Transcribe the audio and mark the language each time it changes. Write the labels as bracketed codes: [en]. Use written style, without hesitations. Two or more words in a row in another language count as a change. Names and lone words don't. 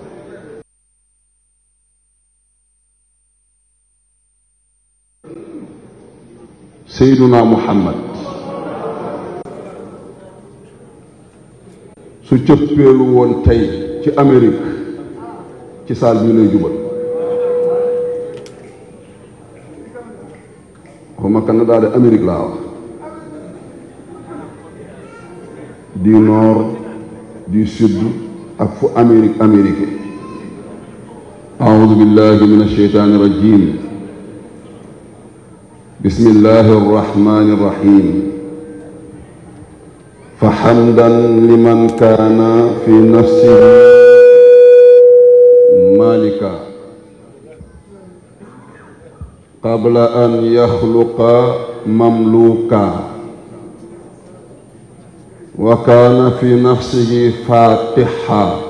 [ar] سيدنا محمد [wo] su cëppeelu woon tey ci Amérique ci saal bi lay jubal xawma Canada de Amérique laa wax [fr] du nord du sud [wo] ak fu Amérique [ar] أعوذ بالله من الشيطان الرجيم بسم الله الرحمن الرحيم فحمدا لمن كان في نفسه مالكا قبل أن يخلق مملوكا وكان في نفسه فاتحا